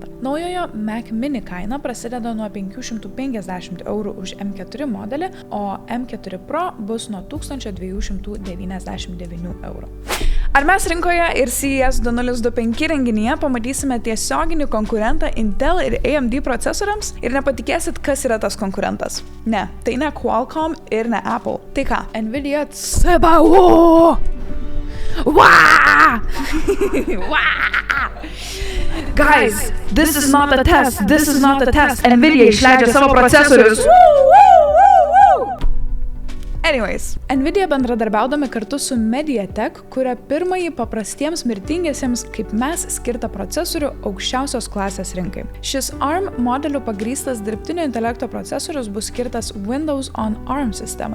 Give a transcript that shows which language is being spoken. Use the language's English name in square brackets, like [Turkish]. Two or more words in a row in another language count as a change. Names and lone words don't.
[Lithuanian] Naujojo Mac Mini kaina prasideda nuo 550 € už M4 modelį, o M4 Pro bus nuo 1299 €. Ar mes rinkoje ir CES 2025 renginyje pamatysime tiesioginį konkurentą Intel ir AMD procesoriams? Ir nepatikėsit, kas yra tas konkurentas? Ne, tai ne Qualcomm ir ne Apple. Tai ką? Nvidia CPU! Wow! [English] Guys, this is not a test. This is not a test. [Lithuanian] Nvidia išleidžia savo procesorius. Anyways, Nvidia bendradarbiaudami kartu su Mediatek kuria pirmąjį paprastiems mirtingiesiems kaip mes skirtą procesorių aukščiausios klasės rinkai. Šis ARM modeliu pagrįstas dirbtinio intelekto procesorius bus skirtas Windows on ARM sistemai.